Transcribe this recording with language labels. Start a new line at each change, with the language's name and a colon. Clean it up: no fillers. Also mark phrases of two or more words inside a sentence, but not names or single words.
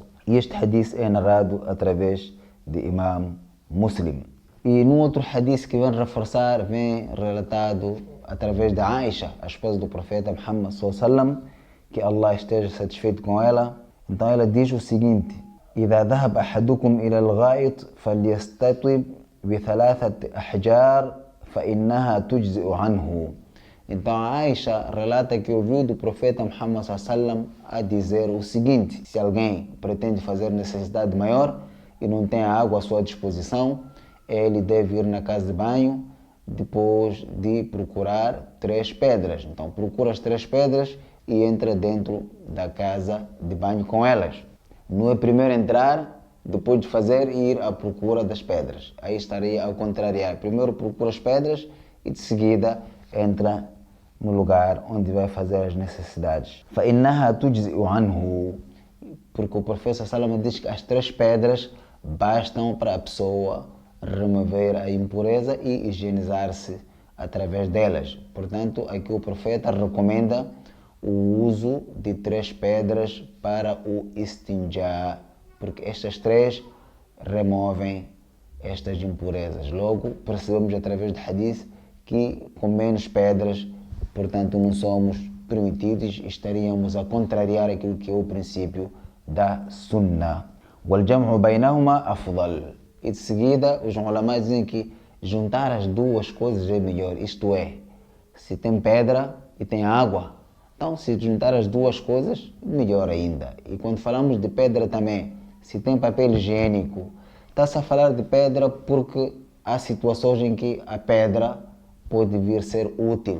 Portuguese: E este hadith é narrado através de Imam Muslim. E num outro hadith que vem reforçar, vem relatado através de Aisha, a esposa do profeta Muhammad sallallahu, que Allah esteja satisfeito com ela. Então ela diz o seguinte:
Arabic: إذا ذهب أحدكم إلى الغائط فليستطب بثلاثة أحجار فإنها تجزئ عنه.
Portuguese: Então a Aisha relata que ouviu do profeta Muhammad sallallahu a dizer o seguinte: se alguém pretende fazer necessidade maior e não tem água à sua disposição, ele deve ir na casa de banho depois de procurar 3 pedras. Então procura as 3 pedras e entra dentro da casa de banho com elas. Não é primeiro entrar, depois de fazer e ir à procura das pedras. Aí estaria ao contrariar. Primeiro procura as pedras e de seguida entra no lugar onde vai fazer as necessidades.
Arabic: فَإِنَّهَا تُجْزِئُ عَنْهُ.
Portuguese: Porque o profeta sallallahu diz que as 3 pedras bastam para a pessoa remover a impureza e higienizar-se através delas. Portanto, aqui o profeta recomenda o uso de 3 pedras para o istinjá, porque estas 3 removem estas impurezas. Logo, percebemos através do hadith que com menos pedras, portanto, não somos permitidos e estaríamos a contrariar aquilo que é o princípio da sunnah.
Arabic: وَالْجَمْعُ بَيْنَهُمَا أَفْضَلُ.
Portuguese: E de seguida, os ulamás dizem que juntar as duas coisas é melhor. Isto é, se tem pedra e tem água, então se juntar as duas coisas, melhor ainda. E quando falamos de pedra também, se tem papel higiênico, está-se a falar de pedra porque há situações em que a pedra pode vir ser útil.